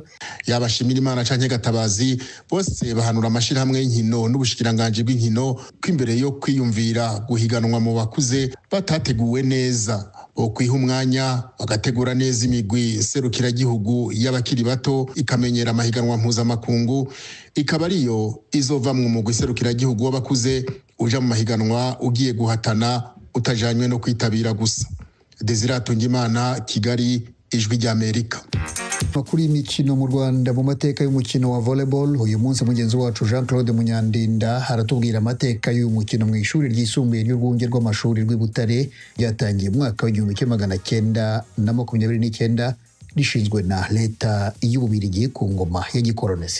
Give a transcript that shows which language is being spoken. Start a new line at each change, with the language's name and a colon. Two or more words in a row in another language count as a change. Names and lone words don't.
Rundi: Yabashimira Imana canke Gatabazi bose bahanura amashirahamwe y'inkino n'ubushikiranganje bw'inkino ko imbere yo kwiyumvira guhiganwa mu bakuze batateguwe neza, okwiha umwanya bagategura neza imigwi serukiragihugu y'abakiri bato ikamenyera amahiganwa mpuzamakungu, ikaba ariyo izova mu mugwi serukiragihugu w'abakuze uja mu mahiganwa ugiye guhatana utajanywe no kwitabira gusa. Desire Tungimana, Kigali, Ijwi ry'Amerika.
Kinyarwanda: Makuru y'imikino mu Rwanda mu mateka y'umukino wa volleyball, uyu munsi mugenzi wacu Jean Claude Munyandinda haratubwira amateka y'uyu mukino mu ishuri ryisumbuye ry'urwunge rw'amashuri rw'i Butare ryatangiye mu mwaka w'1929 rishinzwe na leta y'Ububiligi ku ngoma ya gikolonisi.